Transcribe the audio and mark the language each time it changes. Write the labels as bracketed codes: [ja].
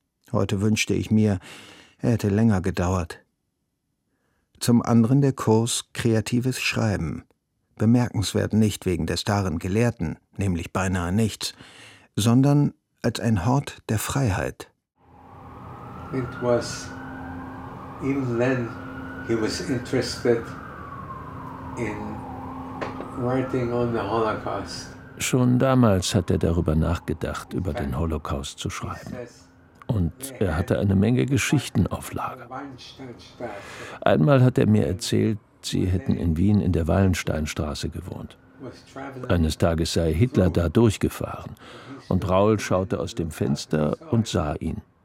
[de] Heute wünschte ich mir, er hätte länger gedauert. Zum anderen der Kurs »Kreatives Schreiben«. Bemerkenswert nicht wegen des darin Gelehrten, nämlich beinahe nichts, sondern als ein Hort der Freiheit. [en] It was, even then, he was interested in writing on the Holocaust. [de] Schon damals hat er darüber nachgedacht, über den Holocaust zu schreiben. Und er hatte eine Menge Geschichten auf Lager. Einmal hat er mir erzählt, sie hätten in Wien in der Wallensteinstraße gewohnt. Eines Tages sei Hitler da durchgefahren und Raoul schaute aus dem Fenster und sah ihn.